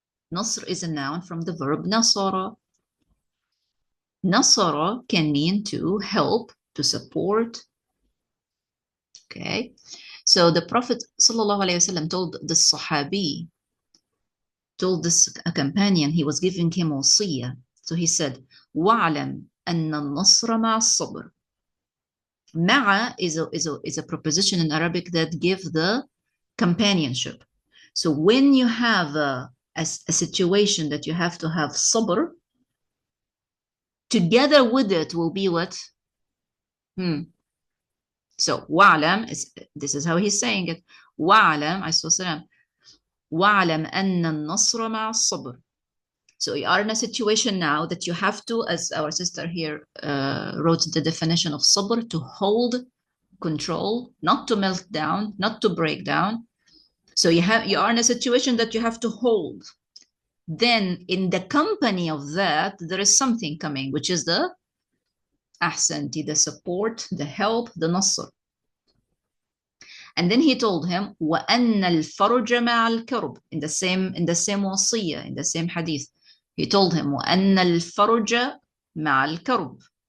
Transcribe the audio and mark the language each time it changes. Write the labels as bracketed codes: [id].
[en] Nasr is a noun from the verb nasara. Nasara can mean to help, to support. Okay, so the Prophet ﷺ told the Sahabi, told this companion, he was giving him wasiyah. So he said, [ar] وَعْلَمْ أَنَّ النَّصْرَ مَعَ الصَّبْرِ. [en] Ma'a is a preposition in Arabic that gives the companionship. So when you have a situation that you have to have sabr, together with it will be what? So wa'lam this is how he's saying it. Wa'lam, wa'lam anna an-nasra ma'a as-sabr. So you are in a situation now that you have to, as our sister here wrote the definition of sabr, to hold, control, not to melt down, not to break down. So you are in a situation that you have to hold. Then in the company of that, there is something coming, which is the ahsanti, the support, the help, the nasr. And then he told him, [ar] وَأَنَّ الْفَرْجَ مَعَ الْكَرْبِ, [en] in the same wasiyah, in the same hadith. He told him, [ar] وَأَنَّ الْفَرْجَ مَعَ الْكَرْبِ.